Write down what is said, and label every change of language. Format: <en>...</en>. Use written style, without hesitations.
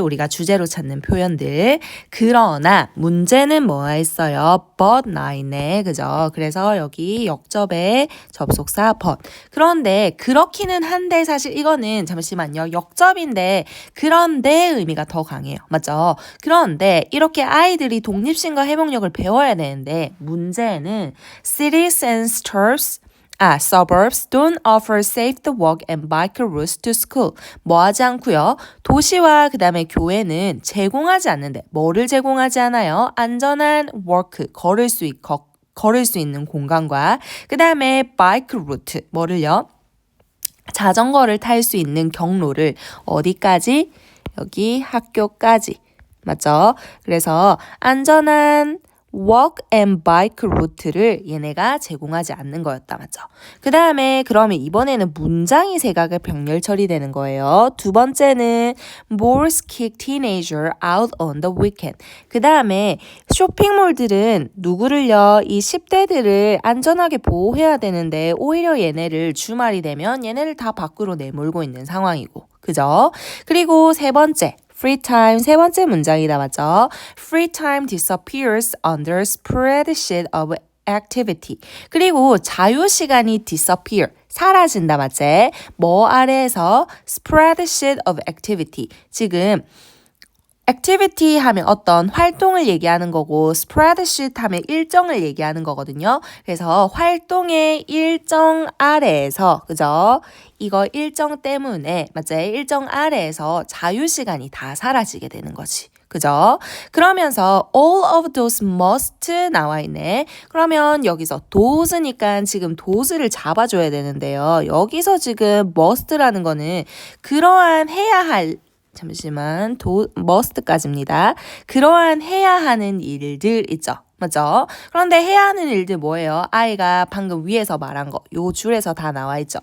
<ko>우리가 주제로 찾는 표현들. 그러나 문제는 뭐가 있어요? but 나있네, 그죠? 그래서 여기 역접에 접속사 but. 그런데 그렇기는 한데 사실 이거는 잠시만요. 역접인데 그런데 의미가 더 강해요. 맞죠? 그런데 이렇게 아이들이 독립심과 회복력을 배워야 되는데 문제는</ko> <en>cities and suburbs don't offer safe walk and bike routes to school.</en> <ko>뭐 하지 않고요. 도시와 그 다음에 교회는 제공하지 않는데 뭐를 제공하지 않아요? 안전한 work, 걸을 수 있는 공간과 그 다음에</ko> <en>bike route,</en> <ko>뭐를요? 자전거를 탈 수 있는 경로를 어디까지? 여기 학교까지. 맞죠? 그래서 안전한</ko> <en>walk and bike route를</en> <ko>얘네가 제공하지 않는 거였다. 맞죠? 그 다음에 그러면 이번에는 문장이 세각을 병렬 처리되는 거예요. 두 번째는</ko> <en>malls kick teenager out on the weekend.</en> <ko>그 다음에 쇼핑몰들은 누구를요? 이 10대들을 안전하게 보호해야 되는데 오히려 얘네를 주말이 되면 얘네를 다 밖으로 내몰고 있는 상황이고. 그죠? 그리고 세 번째. free time 세 번째 문장이다. 맞죠?</ko> <en>free time disappears under spreadsheet of activity.</en> <ko>그리고 자유시간이 disappear 사라진다. 맞지? 뭐 아래에서</ko> <en>spreadsheet of activity.</en> <ko>지금 activity 하면 어떤 활동을 얘기하는 거고 spreadsheet 하면 일정을 얘기하는 거거든요. 그래서 활동의 일정 아래에서 그죠? 이거 일정 때문에 맞죠? 일정 아래에서 자유시간이 다 사라지게 되는 거지. 그죠? 그러면서</ko> <en>all of those must</en> <ko>나와 있네. 그러면 여기서 those니까 지금 those를 잡아줘야 되는데요. 여기서 지금 must라는 거는 그러한 해야 할 잠시만, must까지입니다. 그러한 해야 하는 일들 있죠. 맞죠? 그런데 해야 하는 일들 뭐예요? 아이가 방금 위에서 말한 거, 요 줄에서 다 나와 있죠.</ko>